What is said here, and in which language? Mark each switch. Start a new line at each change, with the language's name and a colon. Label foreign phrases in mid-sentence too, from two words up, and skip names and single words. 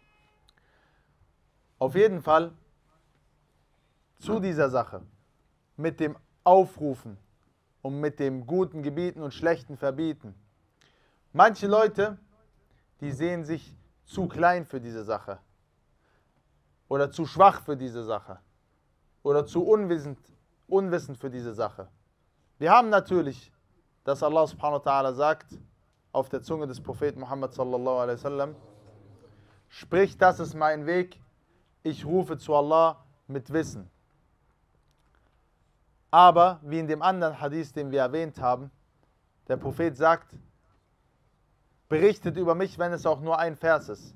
German: Auf jeden Fall zu dieser Sache mit dem Aufrufen und mit dem guten Gebieten und schlechten Verbieten. Manche Leute, die sehen sich zu klein für diese Sache oder zu schwach für diese Sache oder zu unwissend für diese Sache. Wir haben natürlich, dass Allah
Arabic: سبحانه وتعالى
German: sagt, auf der Zunge des Propheten Muhammad
Arabic: صلى الله عليه وسلم,
German: sprich, das ist mein Weg, ich rufe zu Allah mit Wissen. Aber, wie in dem anderen Hadith, den wir erwähnt haben, der Prophet sagt, berichtet über mich, wenn es auch nur ein Vers ist.